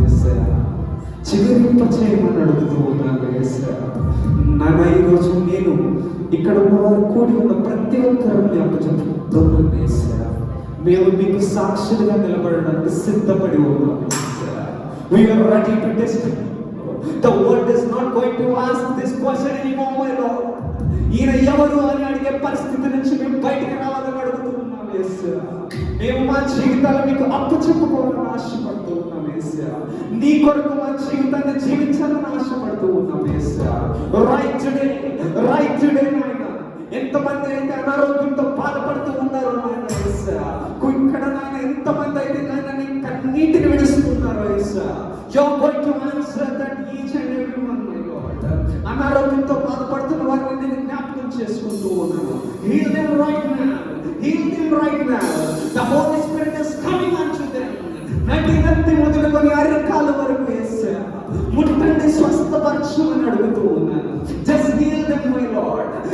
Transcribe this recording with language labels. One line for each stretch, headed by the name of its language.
Telugu: యేసయ్యా, చిగురింప చేయమని అడుగుతూ ఉన్నాను. యేసయ్యా, నాన్న, ఈరోజు నేను ఇక్కడ ఉన్నవారు కూడి ఉన్న ప్రతి ఒక్కరిని అప్పచెప్పుకుంటున్నాను. యేసయ్యా, మేము మీకు సాక్షులుగా నిలబడడానికి సిద్ధపడి ఉన్నాం.
English: We are ready to testify. The world is not going to ask this question anymore, my Lord.
Telugu: ఈయన ఎవరు అని అడిగే పరిస్థితి నుంచి మేము బయటకు రావాలని అడుగుతున్నాం. యేసయ్యా, మేము మా జీవితాలు మీకు అప్పచెప్పుకోవాలని ఆశపడుతూ ఉన్నాం. యేసయ్యా, నీ కొరకు మా జీవితాన్ని జీవించాలని ఆశపడుతూ ఉన్నాం. యేసయ్యా,
English: right today
Telugu: నాయన, ఎంతమంది అయితే అనారోగ్యంతో బాధపడుతూ ఉన్నారు నాయన. యేసయ్యా, ఇక్కడ నాయన ఎంతమంది అయితే నాయన నీ కన్నీటిని విడుస్తున్నారు.
English: యేసయ్యా, you are going to answer that each and every one, my Lord.
Telugu: అనారోగ్యంతో బాధపడుతున్న వారిని నేను జ్ఞాపకం చేసుకుంటూ ఉన్నాను.
English: Heal them right now. The Holy Spirit is coming unto them.
Telugu: నటి మొదలుకొని అరికాల వరకు యేసయ్యా ముట్టండి, స్వస్థపరచమని అడుగుతూ ఉన్నాను.
English: Just heal them, my Lord.